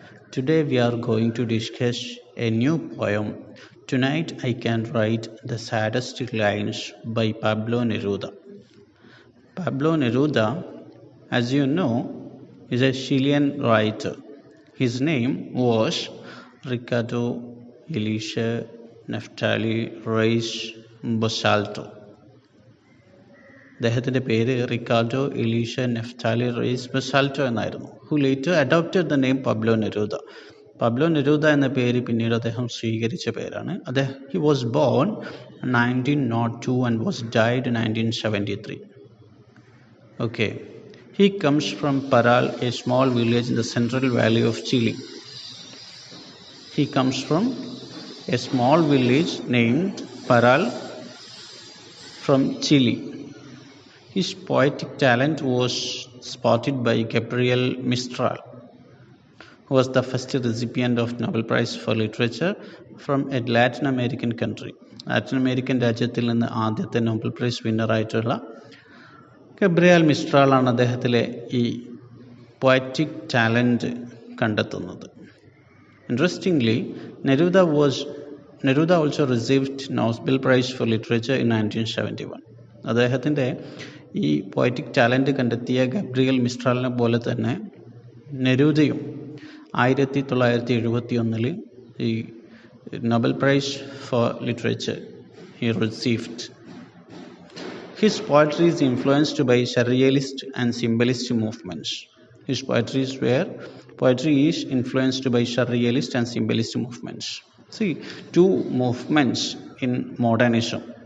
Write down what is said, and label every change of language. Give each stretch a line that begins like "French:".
English: Today we are going to discuss a new poem. Tonight I can write the saddest lines by Pablo Neruda. Pablo Neruda, as you know, is a Chilean writer. His name was Ricardo Elisha Neftali Reis Bosalto.
Malayalam: അദ്ദേഹത്തിൻ്റെ പേര് Ricardo Elisha നെഫ്റ്റാലി raise ബസാൽറ്റോ എന്നായിരുന്നു.
English: who later adopted the name
Malayalam: Pablo Neruda. Pablo Neruda എന്ന പേര് പിന്നീട് അദ്ദേഹം സ്വീകരിച്ച പേരാണ്.
English: He was born 1902 and was died 1973. Okay, he comes from Parral, a small village in the central valley of Chile. He comes from a small village named Parral from Chile. His poetic talent was spotted by Gabriel Mistral, who was the first recipient of Nobel Prize for Literature from a Latin American country.
Malayalam: Latin American രാജ്യത്തിൽ നിന്ന് ആദ്യത്തെ Nobel prize വിന്നറായിട്ടുള്ള Gabriel മിസ്ട്രാൽ ആണ് അദ്ദേഹത്തിലെ ഈ poetic talent കണ്ടെത്തുന്നത്.
English: Interestingly, Neruda also received Nobel Prize for Literature in 1971.
Malayalam: അദ്ദേഹത്തിൻ്റെ ഈ poetic talent കണ്ടെത്തിയ Gabriel മിസ്ട്രാലിനെ പോലെ തന്നെ നെരൂദയും 1971 ഈ Nobel price four literature
English: He received. His poetry is influenced by surrealist and symbolist movements. His poetry is influenced by surrealist and symbolist movements. See, two movements in modernism.